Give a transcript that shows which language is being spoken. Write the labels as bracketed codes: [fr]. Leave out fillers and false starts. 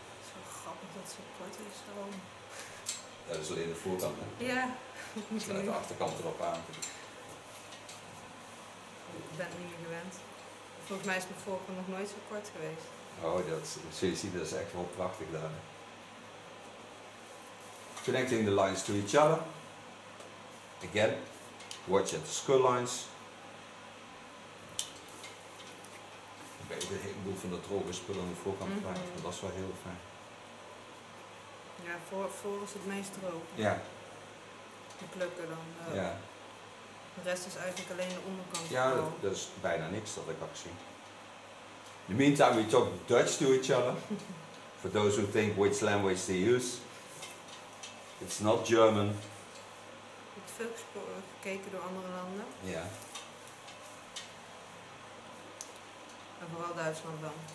[nl] Het is wel grappig dat het zo kort is. Gewoon. Dat is alleen de voorkant, hè? Ja. Met de achterkant erop aan. ben het niet meer gewend. Volgens mij is mijn voorkant nog nooit zo kort geweest. [en] Oh, so you see, [nl] dat is echt wel prachtig daar. [en] Connecting the lines to each other. Again, watch at the skull lines. [nl] Ik ben een heleboel van de droge spullen aan de voorkant kwijt, maar dat is wel heel fijn. Ja, voor is het meest droog. Ja. De plukken dan. Ja. De rest is eigenlijk alleen de onderkant. Ja, dat is bijna niks dat ik heb gezien. [en] In the meantime, we talk Dutch to each other. For those who think which language they use, it's not German. [nl] Ik heb veel gekeken door andere landen. Ja. En vooral Duitsland dan.